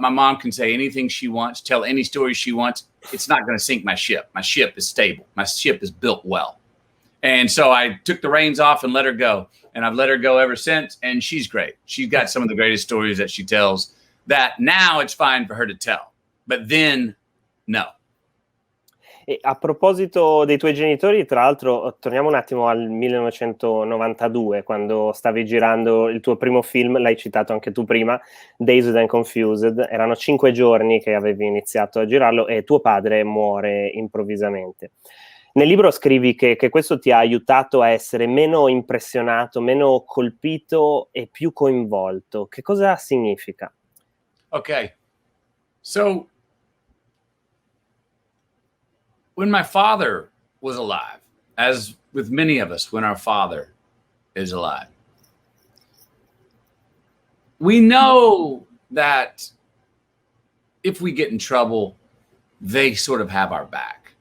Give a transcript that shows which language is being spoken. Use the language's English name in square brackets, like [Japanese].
[English] My mom can say anything she wants, tell any story she wants. It's not going to sink my ship. My ship is stable. My ship is built well. And so I took the reins off and let her go. And I've let her go ever since. And she's great. She's got some of the greatest stories that she tells that now it's fine for her to tell. But then, no. [Italian] E a proposito dei tuoi genitori, tra l'altro, torniamo un attimo al 1992, quando stavi girando il tuo primo film, l'hai citato anche tu prima, Dazed and Confused. Erano 5 giorni che avevi iniziato a girarlo e tuo padre muore improvvisamente. Nel libro scrivi che questo ti ha aiutato a essere meno impressionato, meno colpito e più coinvolto. Che cosa significa? [English] Okay. So when my father was alive, as with many of us when our father is alive, we know that if we get in trouble, they sort of have our back.